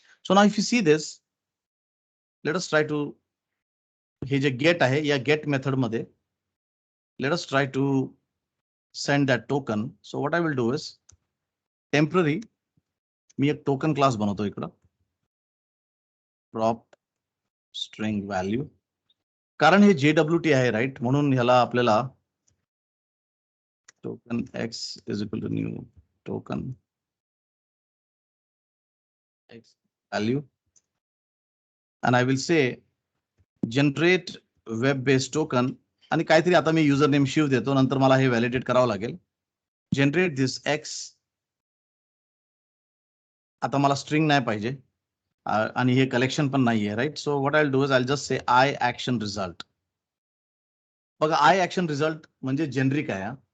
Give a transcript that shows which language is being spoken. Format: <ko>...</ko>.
<en>so now if you see this, let us try to,</en> <mr>हे जे gate आहे या गेट मेथड मध्ये</mr> <en>Let us try to send that token. So what I will do is</en> <mr>temporary मी एक token class बनवतो इकडं, prop string value, कारण हे JWT आहे, राईट? म्हणून ह्याला आपल्याला token x is equal to new token x value,</mr> <en>and I will say generate web based token.</en> <mr>आणि काहीतरी आता मी युजर नेम शिव देतो, नंतर मला हे व्हॅलिडेट करावं लागेल.</mr> <en>Generate this x.</en> <mr>आता मला स्ट्रिंग नाही पाहिजे आणि हे कलेक्शन पण नाहीये, right?</mr> <en>So what I do is I just say I action result.</en> <mr>बघा, आय ऍक्शन रिझल्ट म्हणजे जेनरिक आहे.</mr>